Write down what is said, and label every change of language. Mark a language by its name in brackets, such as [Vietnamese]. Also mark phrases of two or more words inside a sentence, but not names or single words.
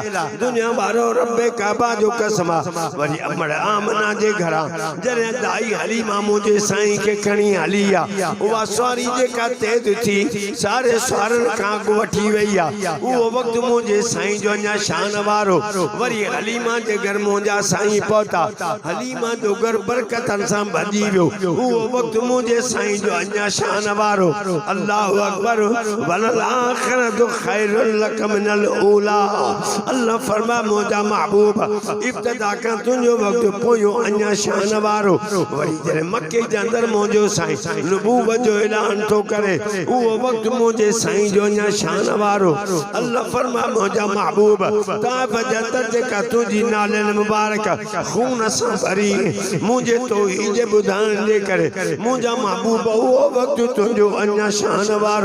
[Sindhi] दुनिया वारो रब्बे काबा जो कसम वरी अमड़ आमिना जे घरां जॾहिं दाई हलीमा मुंहिंजे साईं खे खणी हली आहे उहा सवारी जेका तेज़ थी सारे सवारनि खां अॻु वठी वई आहे उहो वक़्तु मुंहिंजे साईं जो अञा शान वारो। वरी हलीमा जे घर मुंहिंजा साईं पहुता हलीमा जो घर बरकतनि सां भॼी वियो उहो वक़्तु मुंहिंजे साईं जो अञा शान वारो। [Arabic] الله أكبر. وللآخرة خير لك من الأولى. [Sindhi] अल्लाह फरमा मुंहिंजा महबूब इब्तिदा खां तुंहिंजो वक़्तु पोयों अञा शान वारो। वरी जॾहिं मके जे अंदरि मुंहिंजो साईं नबूवत जो ऐलान थो करे उहो वक़्तु मुंहिंजे साईं जो अञा शान वारो। अल्लाह फरमा मुंहिंजा महबूब ताइफ़ जे अंदरि जेका तुंहिंजी नाले मुबारक खून सां भरी मुंहिंजे तौहीद जे ॿुधाइण जे करे मुंहिंजा महबूब उहो वक़्तु तुंहिंजो अञा शान वारो।